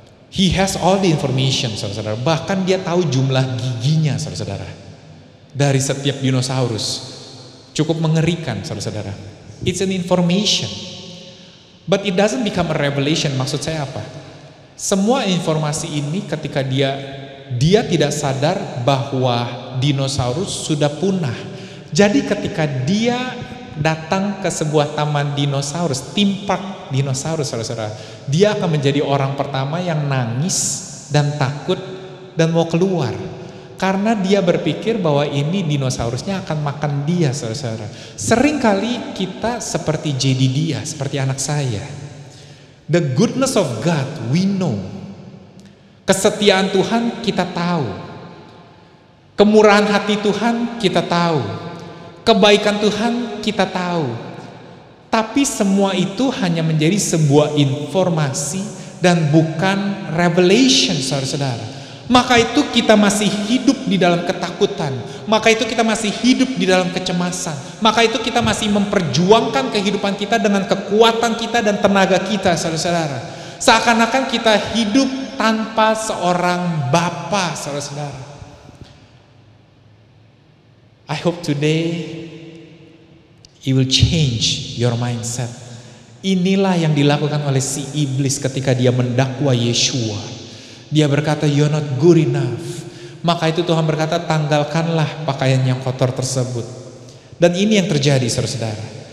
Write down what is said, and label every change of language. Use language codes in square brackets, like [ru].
[en] He has all the information, [id] saudara-saudara. Bahkan dia tahu jumlah giginya, saudara-saudara. Dari setiap dinosaurus. Cukup mengerikan, saudara-saudara. [en] It's an information, but it doesn't become a revelation. [id] Maksud saya apa? Semua informasi ini ketika dia tidak sadar bahwa dinosaurus sudah punah. Jadi ketika dia datang ke sebuah taman dinosaurus, theme park dinosaurus, saudara-saudara, dia akan menjadi orang pertama yang nangis dan takut dan mau keluar. Karena dia berpikir bahwa ini dinosaurusnya akan makan dia, saudara-saudara. Seringkali kita seperti jadi dia, seperti anak saya. [en] The goodness of God we know. [id] Kesetiaan Tuhan kita tahu. Kemurahan hati Tuhan kita tahu. Kebaikan Tuhan kita tahu. Tapi semua itu hanya menjadi sebuah informasi dan bukan revelation, saudara-saudara. Maka itu kita masih hidup di dalam ketakutan. Maka itu kita masih hidup di dalam kecemasan. Maka itu kita masih memperjuangkan kehidupan kita dengan kekuatan kita dan tenaga kita, saudara-saudara. Seakan-akan kita hidup tanpa seorang Bapa, saudara-saudara. [en] I hope today you will change your mindset. [id] Inilah yang dilakukan oleh si iblis ketika dia mendakwa Yeshua. Dia berkata, [en] you're not good enough. [id] Maka itu Tuhan berkata, tanggalkanlah pakaian yang kotor tersebut. Dan ini yang terjadi, saudara-saudara.